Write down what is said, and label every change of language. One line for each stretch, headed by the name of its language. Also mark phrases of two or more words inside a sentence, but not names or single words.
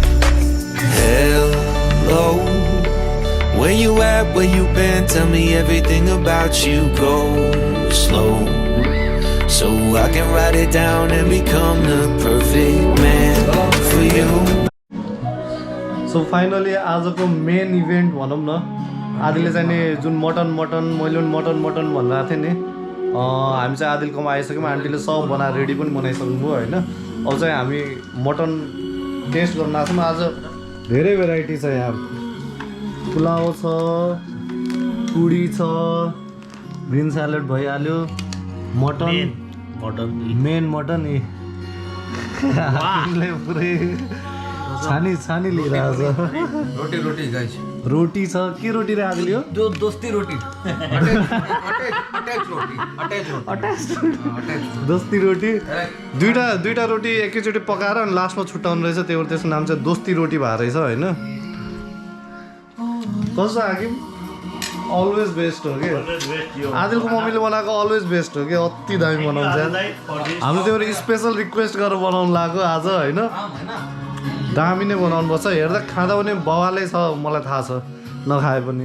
English: Hello, where you at, where you been, tell me everything about you. Go slow, so I can write it down and become the perfect man for you.
Nepali: सो फाइनली आजको
English: main event
Nepali: भनौँ न आदिले चाहिँ नि जुन मटन मैले पनि मटन भनिरहेको थिएँ नि हामी चाहिँ आदिलकोमा आइसक्यौँ आन्टीले सब बनाएर रेडी पनि बनाइसक्नुभयो होइन अब चाहिँ हामी
English: mutton taste
Nepali: गर्न आएको छौँ आज धेरै भेराइटी छ यहाँ पुलाउ छ पुडी छ
English: green salad
Nepali: भइहाल्यो मटन मेन मटन पुरै छानी लिइरहेको छ रोटी गाइस रोटी छ के रोटी रे आदिल यो दोस्ती रोटी अटैच रोटी दोस्ती रोटी दुईटा रोटी एकैचोटि पकाएर अनि लास्टमा छुट्याउनु रहेछ त्यसको नाम चाहिँ दोस्ती रोटी भएको रहेछ होइन कस्तो हाकिम
English: always best
Nepali: हो कि आदिलको मम्मीले बनाएको
English: always best
Nepali: हो कि अति दामी बनाउँछ हामीले त्यो
English: special request
Nepali: गरेर बनाउनु लाग्यो आज होइन दामी नै बनाउनु पर्छ हेर्दा खाँदा पनि बवालै छ मलाई थाहा छ नखाए पनि